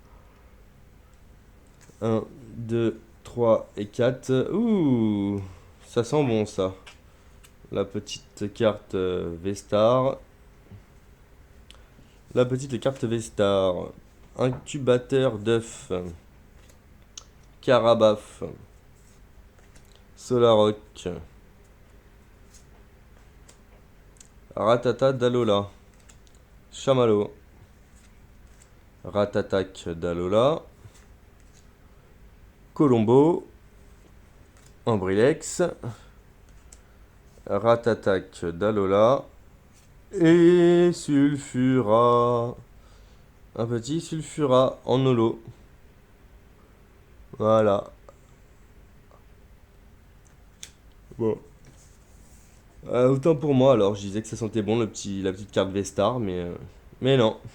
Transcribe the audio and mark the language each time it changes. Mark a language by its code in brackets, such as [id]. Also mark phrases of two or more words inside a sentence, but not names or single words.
[fr] 1, 2, 3 et 4. Ouh, ça sent bon ça. La petite carte V-Star. La petite carte V-Star. Incubateur d'œufs. Carabaf. Solaroc. Ratata d'Alola. Chamallow. Ratatac d'Alola. Colombo. Ambrilex. Ratatac d'Alola. Et Sulfura. Un petit Sulfura en holo. Voilà. Bon. Autant pour moi, alors je disais que ça sentait bon la petite carte V-Star, mais non.